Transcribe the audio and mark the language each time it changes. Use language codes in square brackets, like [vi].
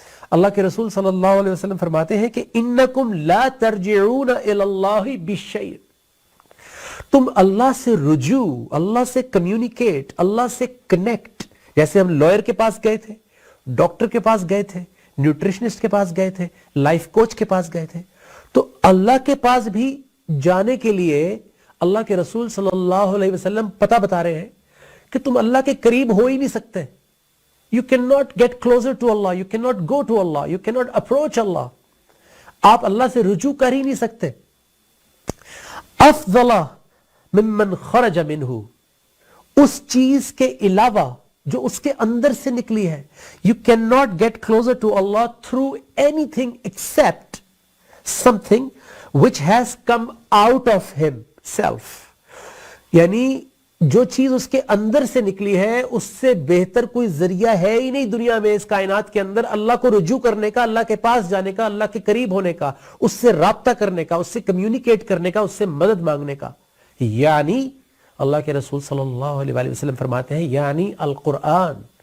[ur] اللہ کے رسول صلی اللہ علیہ وسلم فرماتے ہیں کہ [ar] انکم لا ترجعون الی اللہ بشیء، [ur] تم اللہ سے رجوع، اللہ سے کمیونیکیٹ، اللہ سے کنیکٹ، جیسے ہم لائر کے پاس گئے تھے، ڈاکٹر کے پاس گئے تھے، نیوٹریشنسٹ کے پاس گئے تھے، لائف کوچ کے پاس گئے تھے، تو اللہ کے پاس بھی جانے کے لیے اللہ کے رسول صلی اللہ علیہ وسلم پتہ بتا رہے ہیں کہ تم اللہ کے قریب ہو ہی نہیں سکتے. [en] You cannot get closer to Allah, you cannot go to Allah, you cannot approach Allah. [ur] آپ اللہ سے رجوع کر ہی نہیں سکتے. [ar] افضل ممن خرج منہ، [ur] اس چیز کے علاوہ جو اس کے اندر سے نکلی ہے. [en] You cannot get closer to Allah through anything except something which has come out of himself. [ur] یعنی جو چیز اس کے اندر سے نکلی ہے اس سے بہتر کوئی ذریعہ ہے ہی نہیں دنیا میں، اس کائنات کے اندر اللہ کو رجوع کرنے کا، اللہ کے پاس جانے کا، اللہ کے قریب ہونے کا، اس سے رابطہ کرنے کا، اس سے کمیونیکیٹ کرنے کا، اس سے مدد مانگنے کا. یعنی اللہ کے رسول صلی اللہ علیہ وآلہ وسلم فرماتے ہیں یعنی القرآن.